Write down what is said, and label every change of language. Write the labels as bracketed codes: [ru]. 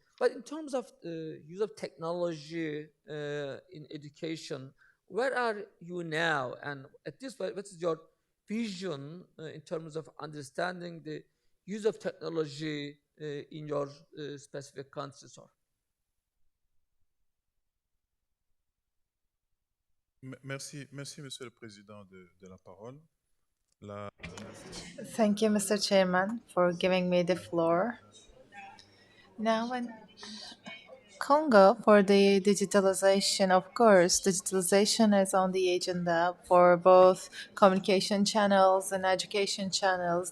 [en] But in terms of use of technology in education, where are you now? And at this point, what is your vision in terms of understanding the use of technology in your specific country, sir? [fr] Merci, Monsieur le Président, de la parole. [en] Thank you, Mr. Chairman, for giving me the floor. Now, in Congo, for the digitalization, of course, digitalization is on the agenda for both communication channels and education channels.